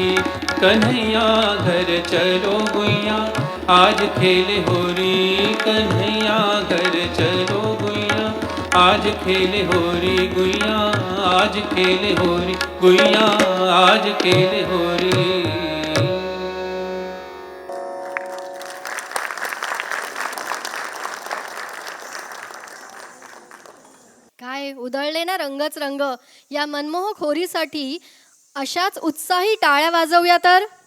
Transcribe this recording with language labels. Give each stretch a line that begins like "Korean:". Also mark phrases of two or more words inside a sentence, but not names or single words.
Hindi: कन्हैया घर चलो गुइया आज खेल होरी। कन्हैया घर चलो गुइया आज खेल होरी। गुइया आज खेल होरी, गुइया आज खेल होरी।
Marathi: काय उधळले ना रंगच रंग. या मनमोहक होरीसाठी अशाच उत्साही टाळ्या वाजवूया तर.